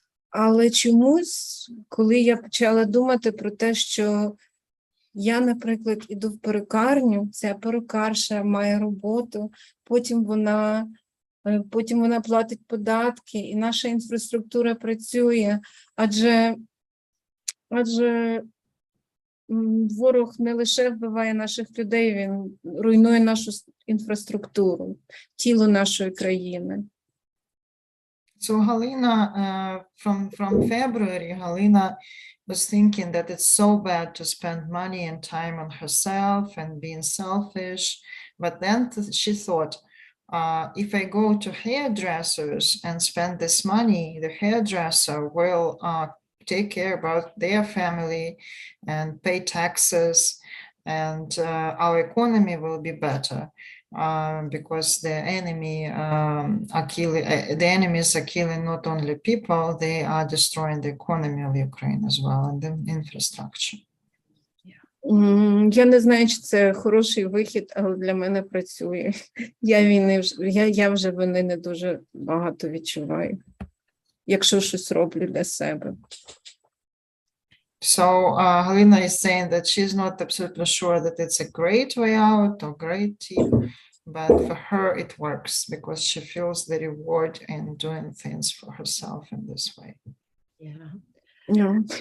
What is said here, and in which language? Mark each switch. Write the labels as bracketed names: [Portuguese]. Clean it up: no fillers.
[Ukrainian] Але чомусь, коли я почала думати про те, що я, наприклад, іду в перукарню, ця перукарша має роботу, потім вона платить податки, і наша інфраструктура працює, адже ворог не лише вбиває наших людей, він руйнує нашу інфраструктуру, тіло нашої країни. [English] So Galina, from February, Galina was thinking that it's so bad to spend money and time on herself and being selfish. But then she thought, if I go to hairdressers and spend this money, the hairdresser will take care about their family and pay taxes, and our economy will be better. Because the enemies are killing not only people, they are destroying the economy of Ukraine as well and the infrastructure. [Ukrainian] Я не знаю, чи це хороший вихід, але для мене працює. Я вже вини не дуже багато відчуваю, якщо щось роблю для себе. [English] So Galina is saying that she's not absolutely sure that it's a great way out or great tip, but for her it works because she feels the reward in doing things for herself in this way. Yeah. Yeah.